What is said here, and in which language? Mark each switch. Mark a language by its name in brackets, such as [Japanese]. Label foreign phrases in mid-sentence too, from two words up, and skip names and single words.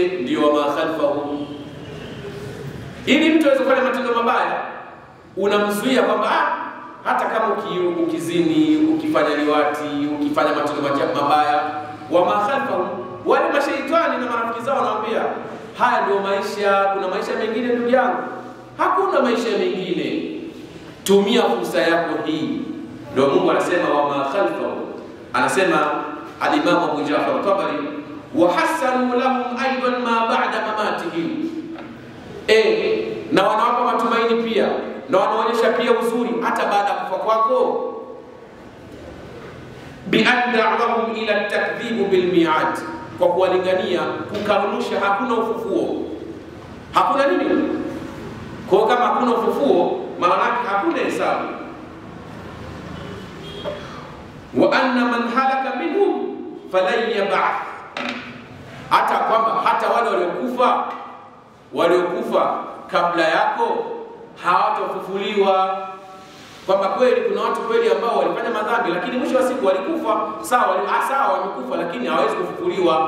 [Swahili] Ndio [Arabic] وما خلفه, [Swahili] ili mtu aweze kufanya matendo mabaya unamzuia kwamba hata kama ukizini, ukifanya liwati, ukifanya matendo mabaya, [Arabic] وما خلفه, [Swahili] wale mashaitani na marafiki zao wanamwambia haya ndio maisha, kuna maisha mengine ndugu yangu. Hakuna maisha mengine, tumia fursa yako hii. Ndio Mungu anasema [Arabic] وما خلفه, [Swahili] anasema al-Imam Abu Ja'far Tabari, [Arabic] وحسنوا لهم أيضا ما بعد مماتهم, [Swahili] na wanawapa matumaini pia, na wanaonyesha pia uzuri hata baada ya kufa kwako, [Arabic] بأن دعوهم إلى التكذيب بالمعاد, [Swahili] kwa kuwalingania kukanusha hakuna ufufuo. Hakuna nini? Kwa kama hakuna ufufuo, maana yake hakuna hesabu. [Arabic] وأن من هلك منهم فلن يبعث, [Swahili] hata kwamba hata wale waliokufa kabla yako hawatafufuliwa. Kwamba kweli kuna watu kweli ambao walifanya madhambi lakini mwisho wa siku walikufa, sawa wamekufa, lakini hawawezi kufufuliwa.